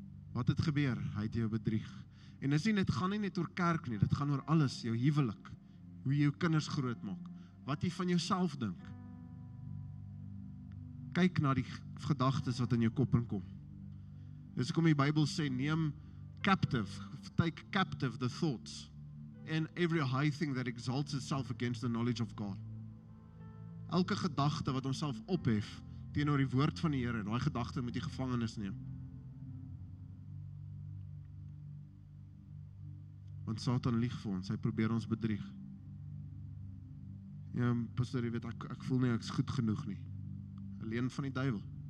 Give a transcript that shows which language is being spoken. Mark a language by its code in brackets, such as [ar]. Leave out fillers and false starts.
[af] Wat het gebeur? Hy het jou bedrieg. En dit gaan nie net oor kerk nie, dit gaan oor alles, jou huwelik, hoe jy jou kinders groot maak, wat jy van jouself dink. Kyk na die gedagtes wat in jou kop inkom. [en] Dis hoekom die Bybel sê, take captive the thoughts, and every high thing that exalts itself against the knowledge of God. [af] Elke gedagte wat homself ophef teenoor die woord van die Here, daai gedagte moet jy gevangenis neem. Want Satan lieg vir ons, hy probeer ons bedrieg. Ja, pastoor, jy weet, ek voel nie, ek is goed genoeg nie. 'n Leuen van die duiwel.